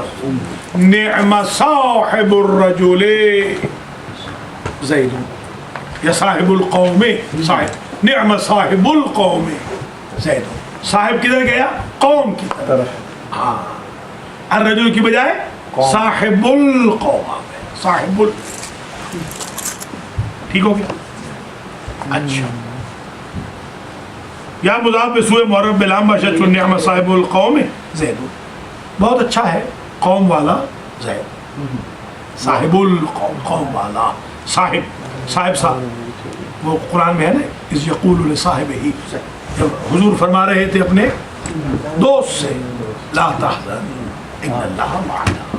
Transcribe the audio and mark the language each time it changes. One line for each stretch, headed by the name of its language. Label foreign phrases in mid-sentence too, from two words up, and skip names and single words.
Arabic: نعم صاحب الرجل زید، یا صاحب القوم، صاحب نعم صاحب القوم زید.
Urdu: صاحب کدھر گیا؟ قوم کی طرف. ہاں الرجل کی بجائے
Arabic: صاحب القوم،
Urdu: صاحب ال، ٹھیک ہو گیا.
Persian: اچھا، یا مضاف بسوء معرف بلام باشد چون
Arabic: نعم صاحب القوم زید.
Urdu: بہت اچھا ہے قوم والا زید،
Arabic: صاحب القوم،
Urdu: قوم والا. صاحب، صاحب وہ قرآن میں ہے نا،
Arabic: اذ یقول لصاحبہ،
Urdu: جب حضور فرما رہے تھے اپنے دوست سے
Arabic: لا تحزن ان اللہ معنا.